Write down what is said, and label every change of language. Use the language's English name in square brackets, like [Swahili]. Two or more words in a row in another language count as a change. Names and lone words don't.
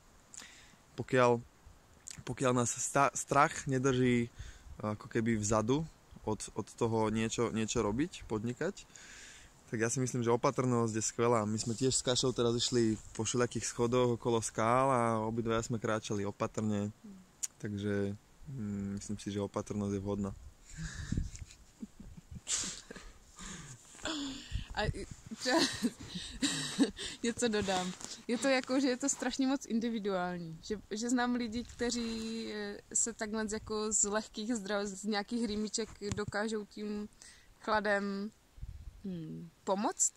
[Slovak] Pokiaľ nás strach nedrží ako keby vzadu od toho niečo robiť, podnikať, tak ja si myslím, že opatrnosť je skvelá. My sme tiež s Kašou teraz išli po všelijakých schodoch okolo skál a obidvaja sme kráčali opatrne, takže myslím si, že opatrnosť je vhodná. [Czech] A třeba něco dodám. Je to jako, že je to strašně moc individuální. Že znám lidi, kteří se takhle jako z lehkých z nějakých rýmiček dokážou tím chladem pomoct.